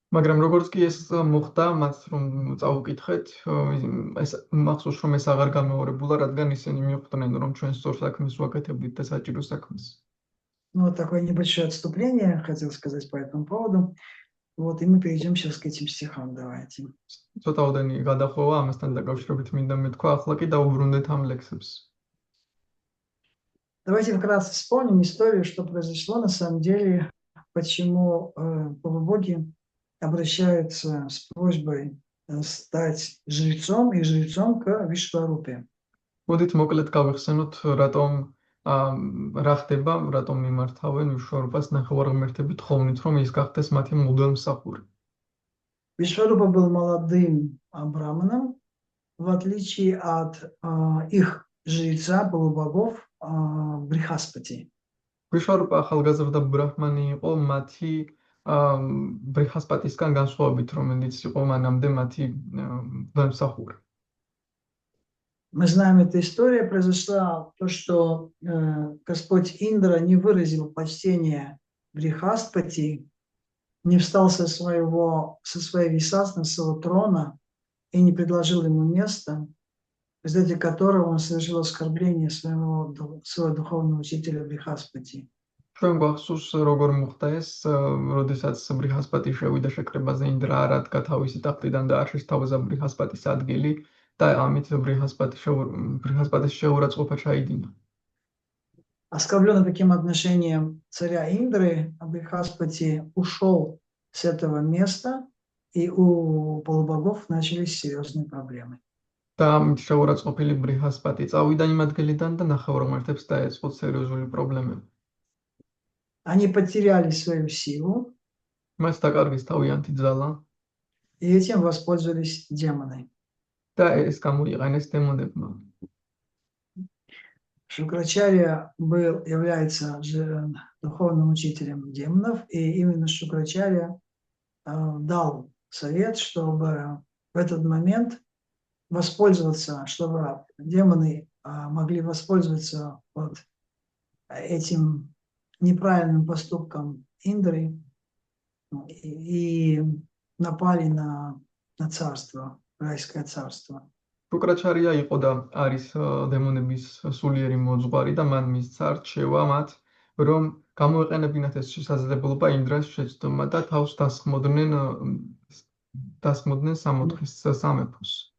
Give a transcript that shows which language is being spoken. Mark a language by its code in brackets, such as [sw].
[ka] მაგრამ როგორც კი ეს მოხდა, მათ რომ წავუკითხეთ, ეს მახსოვს რომ ეს აღარ გამეორებულა, რადგან ისინი მიხვდნენ, რომ ჩვენ სწორ საქმეს ვაკეთებდით და საჭირო საქმეს. [ru] Ну, вот такое небольшое отступление хотел сказать по этому поводу. Вот, и мы перейдем сейчас к этим стихам, давайте. [ka] ცოტაოდენი გადახვევა ამასთან დაკავშირებით მინდა მეთქვა, ახლა კი დაუბრუნდეთ ამ ლექსებს. [ru] Давайте вкратце вспомним историю, что произошло на самом деле, почему полубоги обращаются с просьбой стать жрецом и жрецом к Вишварупе. [ka] მოდით მოკლედ გავიხსენოთ, რატომ რა ხდება, რატომ მიმართავენ ვიშვარუპას ნახევარღმერთები თხოვნით, რომ ის გახდეს მათი მღვდელმსახური. [ru] Вишварупа был молодым браманом, в отличие от их жреца полубогов Брихаспати. [ka] ვიშვარუპა ახალგაზრდა ბრაჰმანი იყო მათი ბრიჰასპატისგან განსხვავებით, რომელიც იყო მანამდე მათი მღვდელმსახური. [ru] Мы знаем, эта история произошла, то, что Господь Индра не выразил почтения Брихаспати, не встал со своей висасны, с своего трона и не предложил ему место, в результате которого он совершил оскорбление своего духовного учителя Брихаспати. [ka] ჩვენ გვახსოვს როგორ მოხდა ეს, როდესაც ბრიჰასპატი შევიდა შეკრებაზე, ინდრა არ ადგა თავისი ტახტიდან და არ შესთავაზა ბრიჰასპატის ადგილი და ამით ბრიჰასპატის შეურაცხყოფა ჩაიდინა. [ru] Оскорбленный таким отношением царя Индры, Брихаспати ушел с этого места, и у полубогов начались серьезные проблемы. [ka] და ამით შეურაცხყოფილი ბრიჰასპატი წავიდა იმ ადგილიდან და ნახევარღმერთებს დაეწყო სერიოზული პრობლემები. [ru] Они потеряли свою силу, [ka] მას დაკარგეს თავიანთი ძალა [ru] и этим воспользовались демоны. [ka] და ეს გამოიყენეს დემონებმა. [ru] Шукрачарья является духовным учителем демонов, и именно Шукрачарья дал совет, чтобы в этот момент воспользоваться, чтобы демоны могли воспользоваться вот этим неправильным поступком Индры и напали на царство, райское царство. [ka] შუკრაჩარია იყო და არის დემონების სულიერი მოძღვარი და მან მისცა რჩევა მათ, რომ გამოეყენებინათ ეს შესაძლებლობა ინდრას შეცდომა და თავს დასხმოდნენ სამოთხის სამეფოს.